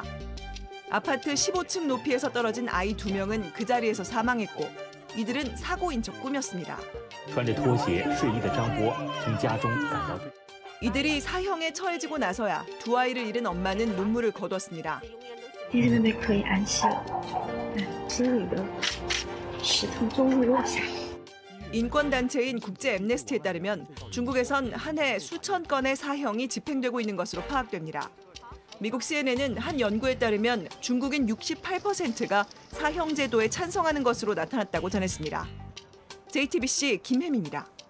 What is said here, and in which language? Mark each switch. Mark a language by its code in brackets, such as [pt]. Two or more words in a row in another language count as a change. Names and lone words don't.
[ko] 아파트 15층 높이에서 떨어진 아이 2명은 그 자리에서 사망했고 이들은 사고인 척 꾸몄습니다. 이들이 사형에 처해지고 나서야 두 아이를 잃은 엄마는 눈물을 거뒀습니다. [zh] 弟弟妹妹可以安息了，心里的石头终于落下。 [ko] 인권단체인 국제앰네스티에 따르면 중국에선 한 해 수천 건의 사형이 집행되고 있는 것으로 파악됩니다. 미국 CNN은 한 연구에 따르면 중국인 68%가 사형 제도에 찬성하는 것으로 나타났다고 전했습니다. JTBC 김혜미입니다.